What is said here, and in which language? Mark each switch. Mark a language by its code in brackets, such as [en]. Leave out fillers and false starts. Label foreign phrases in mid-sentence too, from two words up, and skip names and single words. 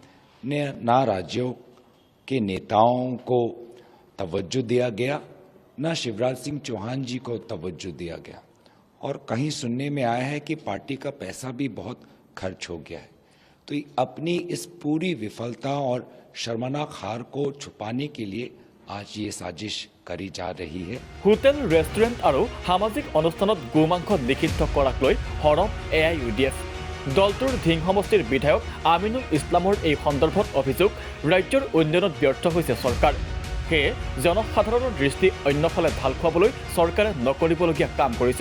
[hi] ना राज्यों के नेताओं को तवज्जो दिया गया ना शिवराज सिंह चौहान जी को तवज्जो दिया गया और कहीं सुनने में आया है कि पार्टी का पैसा भी बहुत खर्च हो गया है तो अपनी इस पूरी विफलता और शर्मनाक हार को छुपाने के लिए आज ये साजिश करी जा रही है [as] হোটেল ৰেষ্টুৰেণ্ট আৰু সামাজিক অনুষ্ঠানত গোমাংস নিষিদ্ধ কৰাক লৈ হৰফ AIUDF দলটোৰ ধিং সমষ্টিৰ বিধায়ক আমিনুল ইছলামৰ এই সন্দৰ্ভত অভিযোগ ৰাজ্যৰ উন্নয়নত ব্যৰ্থ হৈছে চৰকাৰ সেয়ে জনসাধাৰণৰ দৃষ্টি অন্যফালে ঢাল খুৱাবলৈ চৰকাৰে নকৰিবলগীয়া কাম কৰিছে